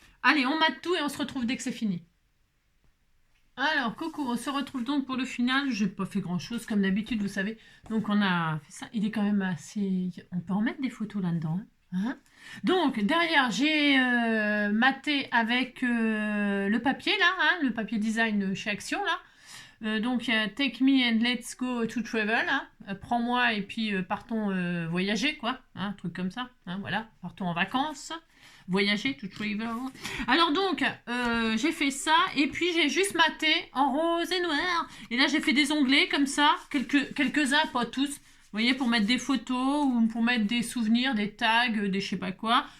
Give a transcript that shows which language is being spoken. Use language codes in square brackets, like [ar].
[fr] Allez, on mate tout et on se retrouve dès que c'est fini. Alors, coucou, on se retrouve donc pour le final. Je n'ai pas fait grand-chose, comme d'habitude, vous savez. Donc, on a fait ça. Il est quand même assez... On peut en mettre des photos là-dedans. Hein? Donc, derrière, j'ai maté avec le papier, là. Hein, le papier design chez Action, là. [en] Donc, Take me and let's go to travel. [fr] Hein. Prends-moi et puis partons voyager, quoi. Hein, un truc comme ça. Hein, voilà, partons en vacances. Voyager [en] to travel. [fr] Alors donc, j'ai fait ça. Et puis, j'ai juste maté en rose et noir. Et là, j'ai fait des onglets comme ça. Quelques-uns, pas tous. Vous voyez, pour mettre des photos ou pour mettre des souvenirs, des tags, des je sais pas quoi.